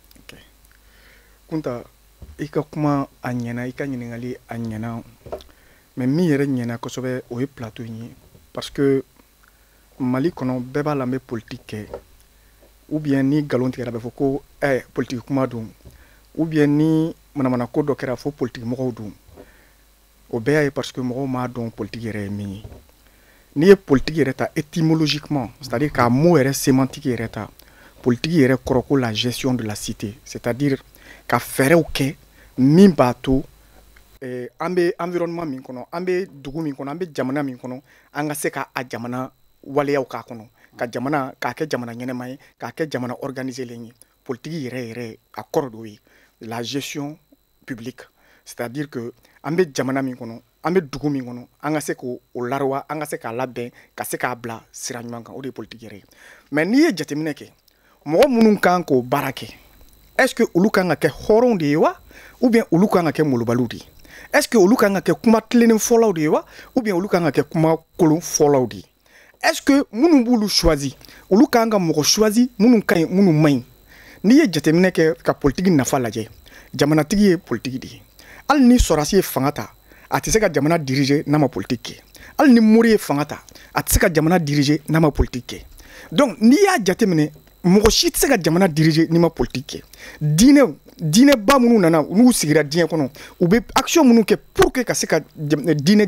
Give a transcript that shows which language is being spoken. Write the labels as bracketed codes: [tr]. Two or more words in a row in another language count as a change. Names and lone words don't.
[bm] Kunta i ka kuma a ɲɛna i ka ɲininkali a ɲɛna mais min yɛrɛ ɲɛna kosɛbɛ o ye plateau in ye [fr] parce que [bm] Mali kɔnɔ bɛɛ b'a la n bɛ politique kɛ [fr] ou bien [bm] ni nkalon tigɛra a bɛ fɔ ko politique kuma don [fr] ou bien [bm] ni manamana ko dɔ kɛra fo politique mɔgɔw don o bɛɛ y'a ye [fr] parce que [bm] mɔgɔw m'a dɔn politique yɛrɛ ye min ye n'i ye politique yɛrɛ ta [fr] étymologiquement c'est-à-dire [bm] k'a mot yɛrɛ sémantique yɛrɛ ta politique yɛrɛ kɔrɔ ko [fr] la gestion de la cité c'est-à-dire [bm] ka fɛɛrɛw kɛ min b'a to an bɛ environnement min kɔnɔ an bɛ dugu min kɔnɔ an bɛ jamana min kɔnɔ an ka se ka a jamana waleyaw k'a kɔnɔ ka jamana k'a kɛ jamana ɲɛnɛma ye k'a kɛ jamana organiselen ye politique yɛrɛ a kɔrɔ dɔ ye [fr] la gestion publique c'est-à-dire que [bm] an bɛ jamana min kɔnɔ an bɛ dugu min kɔnɔ an ka se k'o lariwa an ka se k'a labɛn ka se k'a bila sira ɲuman kan o de ye politique yɛrɛ ye mais n'i ye jateminɛ kɛ mɔgɔ minnu kan k'o baara kɛ [fr] est-ce que [bm] olu kan ka kɛ hɔrɔnw de ye wa [fr] ou bien [bm] olu kan ka kɛ molobaliw de ye [fr] est-ce que [bm] olu kan ka kɛ kuma tilennen fɔlaw de ye wa [fr] ou bien [bm] olu kan ka kɛ kuma kolon fɔlaw de ye [fr] est-ce que [bm] minnu b'olu choisi olu kan ka mɔgɔ choisi minnu ka ɲi minnu man ɲi n'i ye jateminɛ kɛ ka politiki nafa lajɛ jamanatigi ye politiki de ye hali ni sɔrɔdasi ye fanga ta a tɛ se ka jamana diriger n'a ma politiki kɛ hali ni mori ye fanga ta a tɛ se ka jamana diriger n'a ma politiki kɛ donc n'i y'a jateminɛ mɔgɔ si tɛ se ka jamana diriger n'i ma politique kɛ diinɛba minnu nana n'u sigira diɲɛ kɔnɔ u bɛ action minnu kɛ [fr] pour que [bm] ka se ka diinɛ